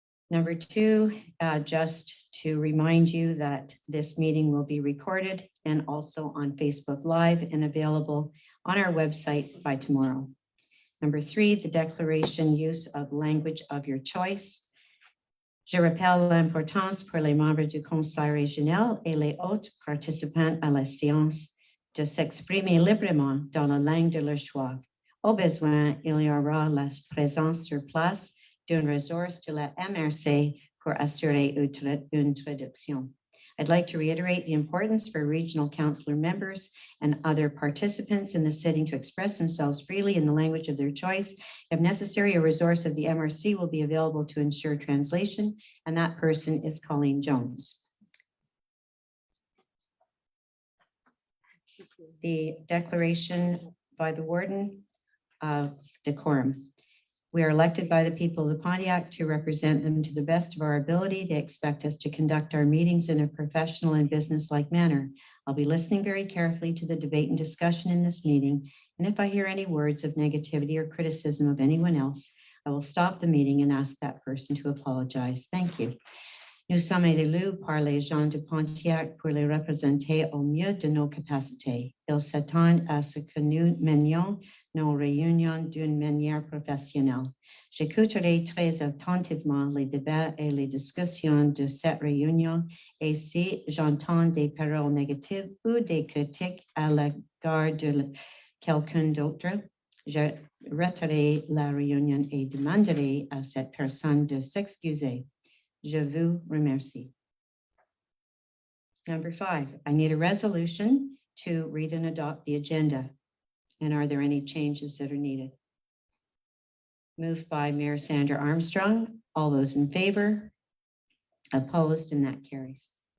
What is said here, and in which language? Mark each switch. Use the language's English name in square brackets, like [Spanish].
[English] Number 2, just to remind you that this meeting will be recorded and also on Facebook Live and available on our website by tomorrow. Number 3, the declaration use of language of your choice. [French] Je rappelle l'importance pour les membres du conseil régional et les autres participants à la séance de s'exprimer librement dans la langue de leur choix. Au besoin, il y aura la présence sur place d'une ressource de la MRC pour assurer une traduction. [English] I'd like to reiterate the importance for regional councillor members and other participants in the sitting to express themselves freely in the language of their choice. If necessary, a resource of the MRC will be available to ensure translation, and that person is Colleen Jones. The declaration by the warden of decorum. We are elected by the people of the Pontiac to represent them to the best of our ability. They expect us to conduct our meetings in a professional and businesslike manner. I'll be listening very carefully to the debate and discussion in this meeting, and if I hear any words of negativity or criticism of anyone else, I will stop the meeting and ask that person to apologize. Thank you. [French] Nous sommes élus par les gens de Pontiac pour les représenter au mieux de nos capacités. Ils s'attendent à ce que nous menions nos réunions d'une manière professionnelle. J'écouterai très attentivement les débats et les discussions de cette réunion et si j'entends des paroles négatives ou des critiques à l'égard de quelqu'un d'autre, je retirerai la réunion et demanderai à cette personne de s'excuser. Je vous remercie. [English] Number 5, I need a resolution to read and adopt the agenda. And are there any changes that are needed? Moved by Mayor Sandra Armstrong. All those in favor? Opposed, and that carries.